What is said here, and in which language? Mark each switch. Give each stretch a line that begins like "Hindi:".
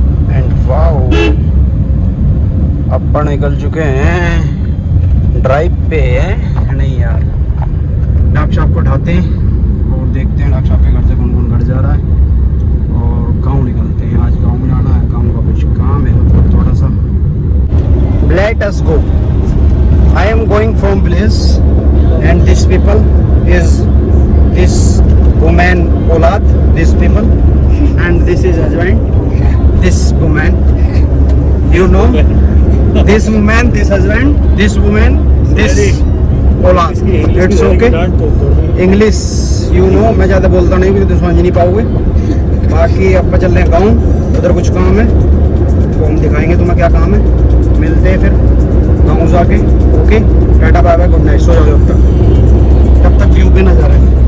Hindi: And wow अपन निकल चुके हैं ड्राइव पे, है नहीं यार। डॉक्टर साहब को उठाते हैं और देखते हैं डॉक्टर साहब के घर से कौन कौन घर जा रहा है, और गांव निकलते हैं। आज गांव जाना है, गांव का कुछ काम है मतलब थोड़ा सा।
English: Let us go. I am going from place and this people is this woman Olad, this people, and this is husband, this woman, you know, this woman, this husband, this woman, this Olad. It's okay. English you know,
Hindi: मैं ज़्यादा बोलता नहीं क्योंकि तुम समझ नहीं पाओगे। बाकी अब चल रहे हैं गाँव, उधर कुछ काम है तो हम दिखाएंगे तुम्हें क्या काम है। मिलते हैं फिर गाँव जाके। Okay tata bye bye, good night, सो जाओ तब तक व्यू पे नजर है।